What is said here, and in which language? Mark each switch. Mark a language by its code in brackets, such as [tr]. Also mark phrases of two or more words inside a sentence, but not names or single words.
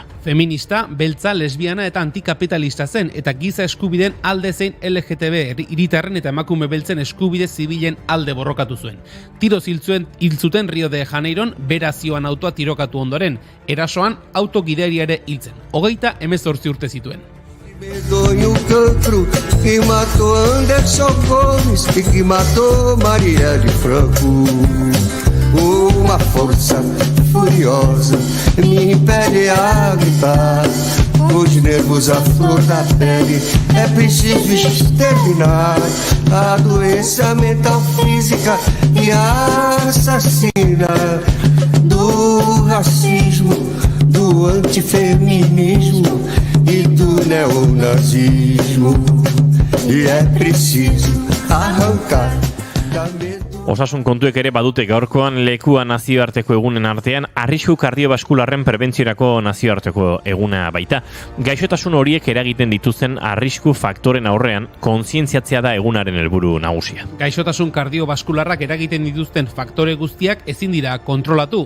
[eu] Feminista, beltza, lesbiana eta antikapitalista zen eta giza eskubideen alde zein LGTB hiritarren eta emakume beltzen eskubide zibilen alde borrokatu zuen. Tiroz hil zuten Rio de Janeiron bera zioan autoa tirokatu ondoren, erasoan autogidaria ere hiltzen. 38 urte zituen. [pt] Medonho cancro que matou Anderson Gomes e que matou Maria de Franco. Uma força furiosa me impele a gritar. Os nervos à flor da pele é preciso exterminar a doença mental física e assassina do racismo, do antifeminismo e do neonazismo. E é preciso arrancar da medo. [eu] Osasun kontuek ere badute gaurkoan lekua nazioarteko egunen artean arrisku kardiobaskularren prebentziorako nazioarteko eguna baita. Gaixotasun horiek eragiten dituzten arrisku faktoren aurrean kontzientziatzea da egunaren helburu nagusia. Gaixotasun kardiobaskularrak eragiten dituzten faktore guztiak ezin dira kontrolatu.